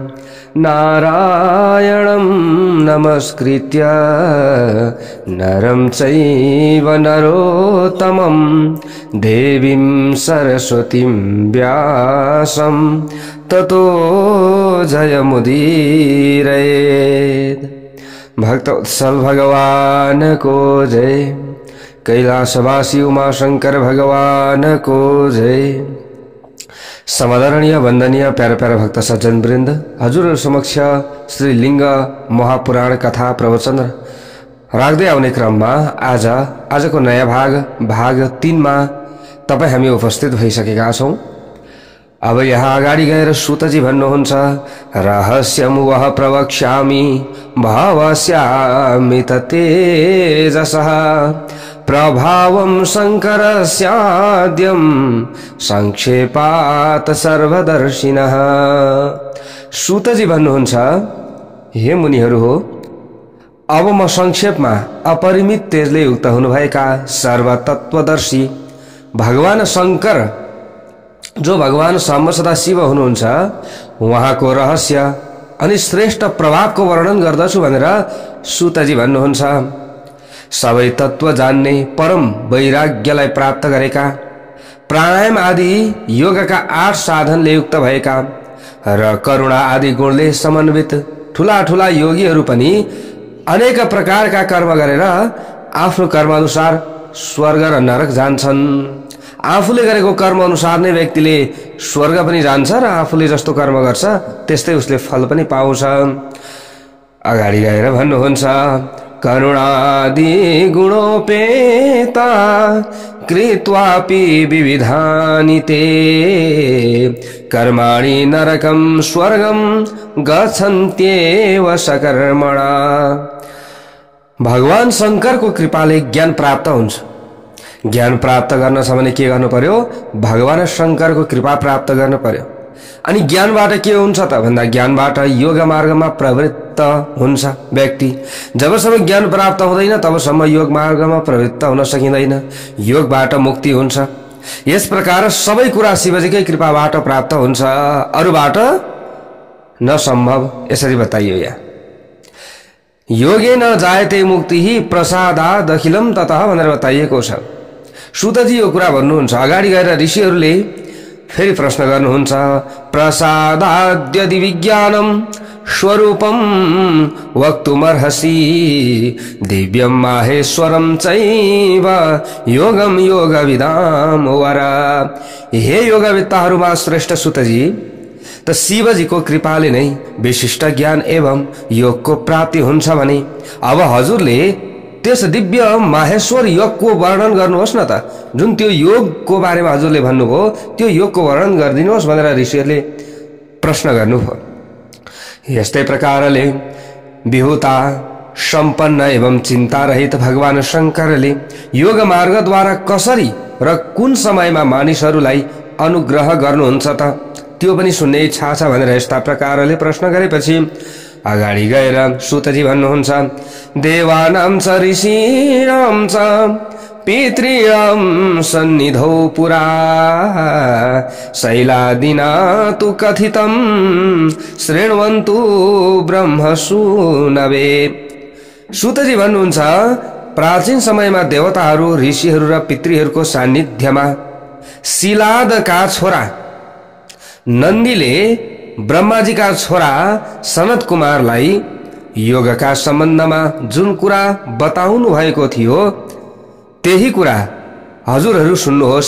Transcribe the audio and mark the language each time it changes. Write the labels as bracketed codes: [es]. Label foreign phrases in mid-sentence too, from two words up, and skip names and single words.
[sa] नारायणं नमस्कृत्य नरं चैव नरोत्तमं देवीं सरस्वतीं व्यासं ततो जयमुदीरयेत्। [ne] भक्तवत्सल भगवान को जय। कैलासवासी उमाशंकर भगवान को जय। समदरणीय वंदनीय प्यारा प्यारा भक्त सज्जन वृन्द, हजुरहरु समक्ष श्री लिंग महापुराण कथा प्रवचन राख्दै आउने क्रममा आजको नयाँ भाग 3 मा तपाई हामी उपस्थित भइसकेका छौं। अब यहाँ अगाडि गएर सुतजी भन्नुहुन्छ, [sa] रहस्यं वह प्रवक्ष्यामि भावस्यामि तेजसः प्रभावं शङ्करस्याद्यं संक्षेपात् सर्वदर्शिनः। [ne] सुतजी भन्नुहुन्छ, हे मुनिहरू हो, अब म संक्षेपमा अपरिमित तेजले युक्त हुनुभएका सर्वतत्वदर्शी भगवान शंकर, जो भगवान साम्ब सदा शिव हुनुहुन्छ, उहाँको रहस्य अनि श्रेष्ठ प्रभावको वर्णन गर्दछु भनेर सुतजी भन्नुहुन्छ। सबै तत्व जान्ने परम वैराग्यलाई प्राप्त गरेका, प्राणायाम आदि योगका 8 साधनले युक्त भएका र करुणा आदि गुणले समन्वित ठूला ठूला योगीहरू पनि अनेक प्रकारका कर्म गरेर आफ्नो कर्म अनुसार स्वर्ग र नरक जान्छन्। आफूले गरेको कर्म अनुसार नै व्यक्तिले स्वर्ग पनि जान्छ र आफूले जस्तो कर्म गर्छ त्यस्तै उसले फल पनि पाउँछ। अगाडि गएर भन्नुहुन्छ, [sa] करुणादि गुणोपेता कृत्वापि विविधानि ते कर्माणि नरकं स्वर्गं गच्छन्त्येव सकर्मणा। [ne] भगवान शंकरको कृपाले ज्ञान प्राप्त हुन्छ। ज्ञान प्राप्त गर्न छ भने के गर्नु पर्यो? भगवान शंकरको कृपा प्राप्त गर्नु पर्यो। अनि ज्ञानबाट के हुन्छ त भन्दा ज्ञानबाट योग मार्गमा प्रवृत्त हुन्छ व्यक्ति। जबसम्म ज्ञान प्राप्त हुँदैन तबसम्म योग मार्गमा प्रवृत्त हुन सकिँदैन। योगबाट मुक्ति हुन्छ। यस प्रकार सबै कुरा शिवजीकै कृपाबाट प्राप्त हुन्छ, अरूबाट नसम्भव। यसरी बताइयो यहाँ, [sa] योगेन जायते मुक्तिः प्रसादाद् अखिलम् ततः [ne] भनेर बताइएको छ। सुतजी यो कुरा भन्नुहुन्छ। अगाडि गएर ऋषिहरूले फेरि प्रश्न गर्नुहुन्छ, [sa] प्रसादाद्यदि विज्ञानं स्वरूपं वक्तुमर्हसि दिव्यं माहेश्वरं चैव योगं योगविदां वर। [ne] हे योगविद्ताहरूमा श्रेष्ठ सुतजी, त शिवजीको कृपाले नै विशिष्ट ज्ञान एवं योगको प्राप्ति हुन्छ भने अब हजुरले त्यस दिव्य माहेश्वर योगको वर्णन गर्नुहोस् न त। जुन त्यो योगको बारेमा हजुरले भन्नुभयो त्यो योगको वर्णन गरिदिनुहोस् भनेर ऋषिहरूले प्रश्न गर्नुभयो। यस्तै प्रकारले विभुता सम्पन्न एवं चिन्ता रहित भगवान शंकरले योग मार्गद्वारा कसरी र कुन समयमा मानिसहरूलाई अनुग्रह गर्नुहुन्छ त त्यो पनि सुन्ने इच्छा छ भनेर यस्ता प्रकारले प्रश्न गरेपछि अगाडि गएर सुतजी भन्नुहुन्छ, [sa] देवानां च ऋषीणां च पितॄणां सन्निधौ पुरा शैलादिना तु कथितं शृण्वन्तु ब्रह्मसूनवे। [ne] सुतजी भन्नुहुन्छ, प्राचीन समयमा देवताहरू, ऋषिहरू र पितृहरूको सान्निध्यमा शिलादका छोरा नन्दीले ब्रह्माजीका छोरा सनत कुमारलाई योगका सम्बन्धमा जुन कुरा बताउनु भएको थियो त्यही कुरा हजुरहरू सुन्नुहोस्।